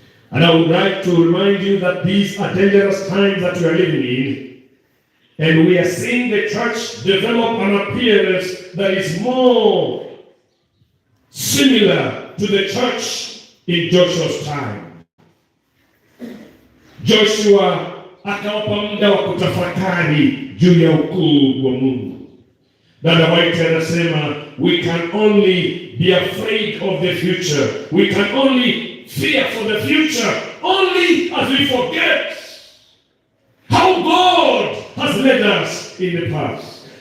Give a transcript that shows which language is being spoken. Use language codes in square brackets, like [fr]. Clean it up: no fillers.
[en] And I would like to remind you that these are dangerous times that we are living in, and we are seeing the church develop an appearance that is more similar to the church in Joshua's time. [sw] Joshua akawapa muda wa kutafakari juu ya ukuu wa Mungu. Dada White anasema, [en] we can only be afraid of the future. We can only fear for the future only as we forget how God has led us in the past.